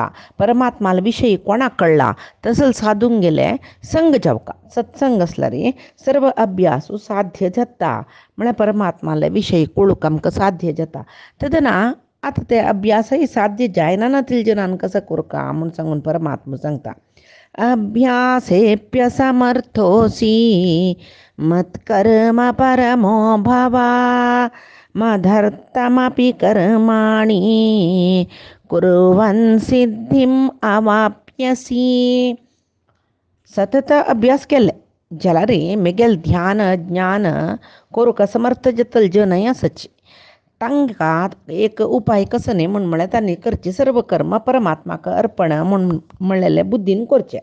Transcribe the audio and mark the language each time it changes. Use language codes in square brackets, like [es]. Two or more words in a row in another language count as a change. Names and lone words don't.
[kok] परमात्मा विषयी कोणाक कळला तसल साधूंक गेले संग जावका. सत्संग असल्यार सर्व अभ्यास साध्य जाता. म्हळ्यार परमात्मा विषयी कळूंक आमकां साध्य जाता. तदना आता ते अभ्यासही साध्य जायना ना जनान कसं करका म्हणून सांगून परमात्मा सांगता [sa] अभ्यासेप्यसमर्थोऽसि मत्कर्म परमो भवा मदर्थमपि कर्माणि कुर्वन् सिद्धिम् अवाप्यसि. [kok] सतत अभ्यास केले जाल्यार मेगेल ध्यान ज्ञान करूंक समर्थ जातल जनय आसची. तांकां एक उपाय कसो न्ही म्हण म्हळ्यार तांणी करचे सर्व कर्म परमात्माक अर्पण म्हण म्हणलेले बुद्दीन करचे.